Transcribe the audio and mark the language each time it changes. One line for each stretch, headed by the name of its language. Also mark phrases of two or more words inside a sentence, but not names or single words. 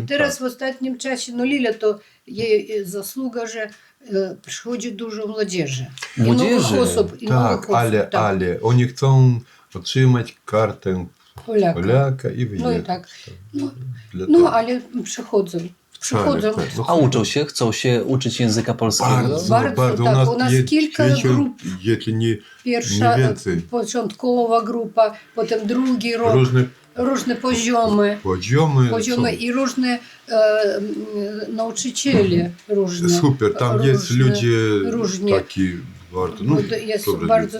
Polish: Teraz w ostatnim czasie, no Lilia, to jej zasługa, że przychodzi dużo młodzieży. Młodzieży? I nowych osób. tak, ale oni chcą otrzymać kartę Polaka. Polaka i wyjechać. No i tak. No, Dlatego. no ale przychodzą. Przychodzą. No, A uczą się? Chcą się uczyć języka polskiego? Bardzo,
Ukrainian: У так, нас у нас є кілька вечір, груп. якщо не
Polish: Pierwsza więcej. początkowa grupa, potem drugi rok, różne różne poziomy, poziomy. i różne nauczyciele różne. Super, tam jest różne, ludzie różnie. taki bardzo, no, Jest dobre bardzo